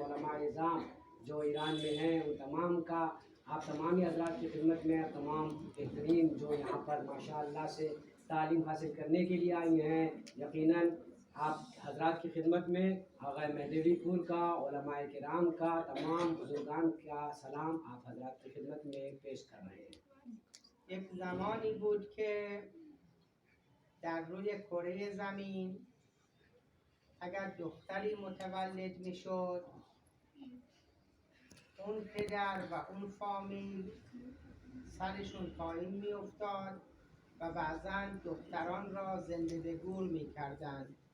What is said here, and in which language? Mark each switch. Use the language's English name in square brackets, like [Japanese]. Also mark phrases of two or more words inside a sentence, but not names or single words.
[Urdu] علماء نظام جو ایران میں ہیں، ان تمام کا آپ تمامی حضرات کی خدمت میں، تمام بہترین جو یہاں پر ماشاءاللہ سے تعلیم حاصل کرنے کے لیے آئی ہیں، یقیناً آپ حضرات کی خدمت میں آقا مہدوی پور کا، علماء کرام کا، تمام بزرگان کا سلام آپ حضرات کی خدمت میں پیش کر رہے ہیں. [Persian] یک زمانی بود که در روی کره زمین اگر دختری متولد می شد، اون پدر و اون فامیل سرشون پایین می افتاد و بعضا دختران را زنده به گور می کردند.